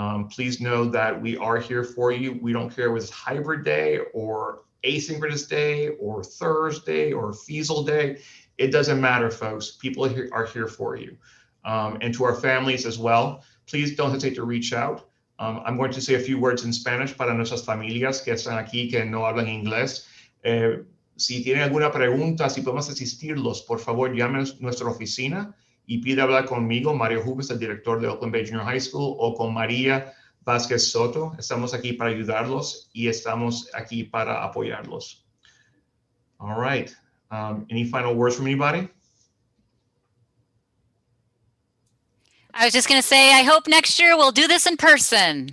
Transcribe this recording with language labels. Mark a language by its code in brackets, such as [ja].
[en] Please know that we are here for you. We don't care whether it's hybrid day or asynchronous day or Thursday or Feasel day. It doesn't matter, folks. People are here for you. And to our families as well, please don't hesitate to reach out. I'm going to say a few words in Spanish [es] para nuestras familias que están aquí, que no hablan inglés. Si tienen alguna pregunta, si podemos asistirlos, por favor, llamen a nuestra oficina y pide hablar conmigo, Mario Hubes, el director de Oakland Bay Junior High School, o con María Vázquez Soto. Estamos aquí para ayudarlos y estamos aquí para apoyarlos. [en] All right. Any final words from anybody? I was just going to say, I hope next year we'll do this in person.